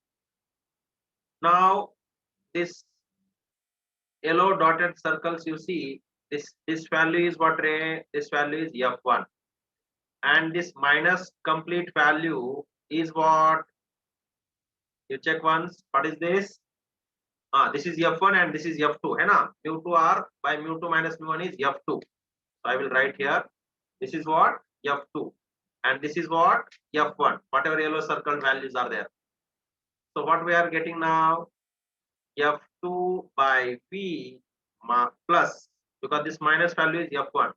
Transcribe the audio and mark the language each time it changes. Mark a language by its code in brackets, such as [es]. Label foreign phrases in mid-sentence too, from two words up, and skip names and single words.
[en] Now this yellow dotted circles, you see, this value is what, Ray? This value is f1, and this minus complete value is what? You check once. What is this? This is f1 and this is f2, [hi] है ना? [en] mu2r by mu2 minus mu1 is f2. So I will write here. This is what? f2, and this is what? f1. Whatever yellow circle values are there. So what we are getting now? f2 by v plus, because this minus value is f1.